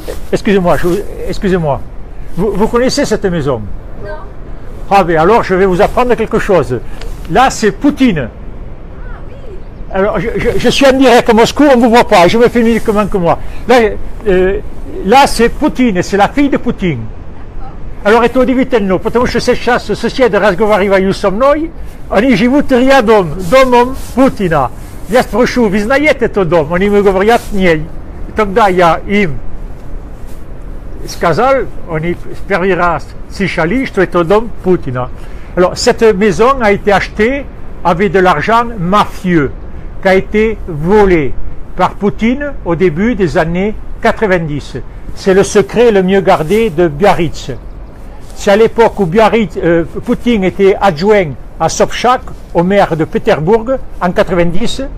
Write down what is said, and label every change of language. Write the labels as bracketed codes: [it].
[fr] Excusez-moi, excusez-moi. Vous connaissez cette maison? Non. Ah ben alors je vais vous apprendre quelque chose. Là c'est Poutine. Alors, je suis en direct à Moscou, on ne vous voit pas, je me filme uniquement que moi. Là c'est Poutine, c'est la fille de Poutine. [ru] Alors это удивительно, потому что сейчас соседи разговаривают со мной, они живут рядом с домом Путина. Я спрошу, вы знаете этот дом? Они мне говорят, нет. Тогда я им сказал, они в первый раз слышали, что это дом Путина. [fr] Alors, cette maison a été achetée avec de l'argent mafieux, qui a été volé par Poutine au début des années 90. C'est le secret le mieux gardé de Biarritz. C'est à l'époque où Poutine était adjoint à Sobchak, au maire de Pétersbourg, en 90.